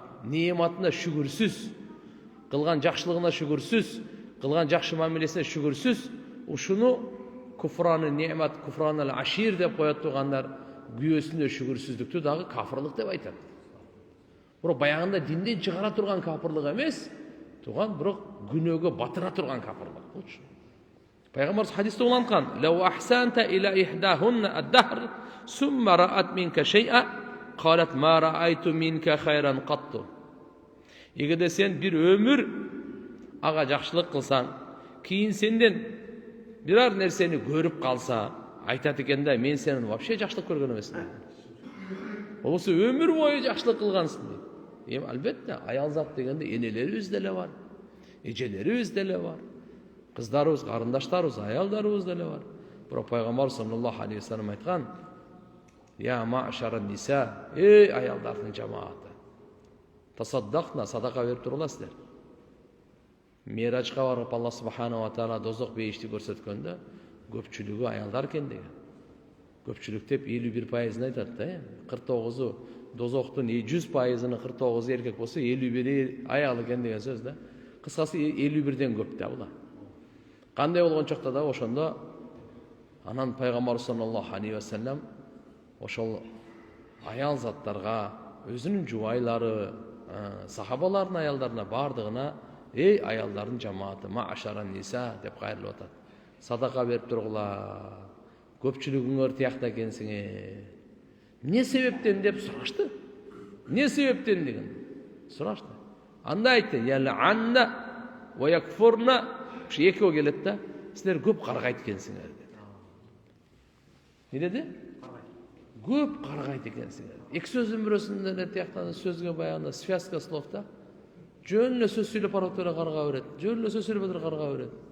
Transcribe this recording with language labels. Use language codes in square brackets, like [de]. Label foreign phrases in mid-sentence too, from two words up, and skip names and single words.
[ky] Неематына шүгүрсүз, кылган жакшылыгына шүгүрсүз, кылган жакшы мамилесине шүгүрсүз, ушуну [ar] كفران النعمة، كفران العشير [ky] деп коет тургандар, күйөөсүнө шүгүрсүздүктү дагы кафырлык деп айтат. Бирок баягында динден чыгара турган кафырлык эмес, туган бирок күнөөгө батыра турган кафырлык болчу. Пайгамбарыбыз хадисте уланткан: [ar] "لو أحسنت إلى إحداهن الدهر ثم رأت منك شيئا قالت ما رأيت منك خيرا قط." [ky] Егерде сен бир өмүр ага жакшылык кылсаң, кийин сенден бирар нерсени көрүп калса, айтат экен да: "Мен сенин вообще жакшылык көргөн эмесмин." Болсо өмүр бою жакшылык кылгансың дейт. Эми албетте аял зат дегенде энелерибиз деле бар, эжелерибиз деле бар, кыздарыбыз, карындаштарыбыз, аялдарыбыз деле бар. Бирок пайгамбар [ar] صلى الله عليه وسلم [ky] айткан: [ar] "يا معشر النساء", [ky] ey аялдардын жамааты, тасаддақна, садака берип туруңларсыздар. Миражга барып Алла [ar] سبحانه وتعالى [ky] дозок бейишти көрсөткөндө көпчүлүгү аялдар экен деген. Көпчүлүк деп 51% айтат да. 49 дозоктун 100%-ынын 49 эркек болсо 51 аял экен деген сөз да. Кыскасы 51ден көп да була. Кандай болгончокто да ошондо анан пайгамбар [ar] صلى الله عليه وسلم [ky] ошол аял заттарга, өзүнүн жубайлары, сахабалардын аялдарына бардыгына: "Ey аялдардын жамааты, [ar] معشر النساء" [ky] деп кайрылып атат. Садака берип тургула, көпчүлүгүңөр тиякта экенсиңер. Не себептен деп сурашты. Не себептен деген сурашты. Анда айтты: [ar] "يلعن ويكفرن", [ky] ушу экөө келет да, силер көп каргайт экенсиңер dedi. Не деди? Көп каргайт экенсиңер. Эки сөздүн бирөөсүндө эле тияктан сөзгө баягында [ru] связка слов [ky] да. Жөн эле сөз сүйлөп барып эле карга берет. Жөн эле сөз сүйлөп эле карга берет.